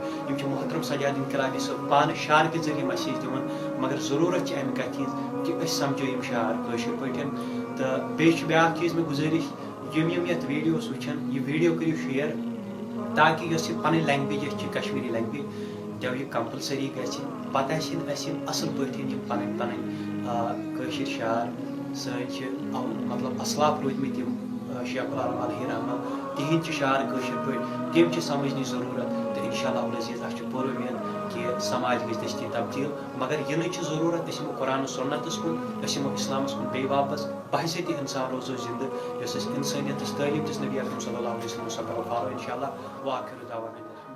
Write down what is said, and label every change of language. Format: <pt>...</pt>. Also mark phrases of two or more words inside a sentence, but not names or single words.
<ks>یِم چھِ محترم سجاد انقلابی صٲب پانہٕ شعر کہِ ذٔریعہٕ مسیج دِوان مگر ضروٗرت چھِ امہِ کتھِ ہِنٛز کہِ أسۍ سمجھو یِم شعر کٲشِر پٲٹھۍ تہٕ بیٚیہِ چھُ بیٛاکھ چیٖز مےٚ گُزٲرِش یِم یتھ ویٖڈیوس وٕچھن یہِ ویٖڈیو کٔرِو شِیر تاکہِ یۄس یہِ پنٕنۍ لینگویج یۄس چھِ کشمیٖری لینگویج</ks> <ur>جب یہ</ur> <ks>کمپلسری گژھِ پتہٕ آسن اسہِ اصل پٲٹھۍ یِم پنٕنۍ پنٕنۍ کٲشِر شعر سٲنۍ چھِ مطلب اسلاف روٗدمٕتۍ یِم شیخ العالم</ks> <ar>علیہ رحمہ</ar> <ks>تِہنٛدۍ چھِ شعر کٲشِر پٲٹھۍ تِم چھِ سمجھنٕچ ضروٗرت تہٕ</ks> <ar>انشاء اللہ العزیز</ar> <ks>اسہِ چھُ پوٗرٕ اُمید کہِ سماج گژھِ دٔستی تبدیٖل مگر یِنٕچ چھِ ضروٗرت أسۍ یِمو قرآن سُنتس کُن أسۍ یِمو اسلامس کُن بیٚیہِ واپس بحثیتی انسان روزو زندٕ یۄس أسۍ انسٲنیتٕچ تعلیٖم دِژ نبی اکرم</ks> <ar>صلی اللہ علیہ وسلم</ar> <ks>سۄ کرو فالو</ks> <ar>انشاء اللہ وآخر دعوانا</ar>